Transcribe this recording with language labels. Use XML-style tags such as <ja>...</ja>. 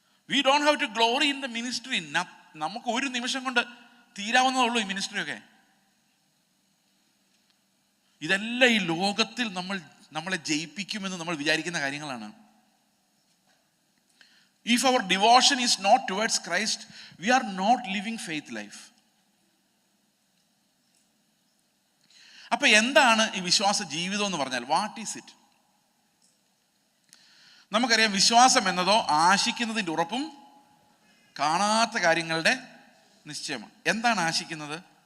<en>We don't have to glory in the ministry.</en> <ml>നമുക്ക് ഒരു നിമിഷം കൊണ്ട് തീരാവുന്നതേ ഉള്ളൂ ഈ മിനിസ്ട്രിയൊക്കെ. ഇതെല്ലാം ഈ ലോകത്തിൽ നമ്മളെ ജയിപ്പിക്കുമെന്ന് നമ്മൾ വിചാരിക്കുന്ന കാര്യങ്ങളാണ്.</ml> <en>If our devotion is not towards Christ, we are not living faith life.</en> <ml>അപ്പൊ എന്താണ് ഈ വിശ്വാസ ജീവിതം എന്ന് പറഞ്ഞാൽ?</ml> <en>What is it?</en> <ml>നമുക്കറിയാം, വിശ്വാസം എന്നതോ ആശിക്കുന്നതിൻ്റെ ഉറപ്പും കാണാത്ത കാര്യങ്ങളുടെ നിശ്ചയമാണ്. എന്താണ് ആശിക്കുന്നത്?</ml>